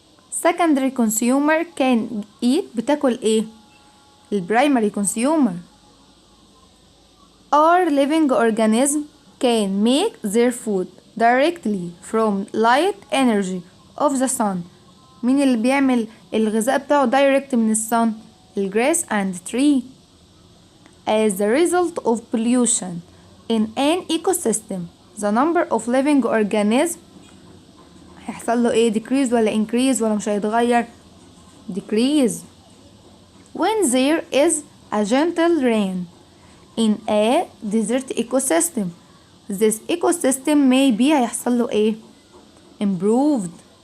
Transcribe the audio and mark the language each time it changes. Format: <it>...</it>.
<en>secondary consumer can eat</en> <ar>بتاكل ايه؟</ar> <en>البرايمري consumer. our living organism can make their food directly from light energy of the sun.</en> <ar>مين اللي بيعمل الغذاء بتاعه direct من الsun؟ الgrass and tree.</ar> <en>as the result of pollution in an ecosystem the number of living organisms</en> <ar>هيحصل له ايه؟</ar> <en>decrease ولا increase</en> <ar>ولا مش هيتغير؟</ar> <en>decrease. when there is a gentle rain in a desert ecosystem this ecosystem may be</en> <ar>هيحصل له ايه؟</ar> <en>improved.</en>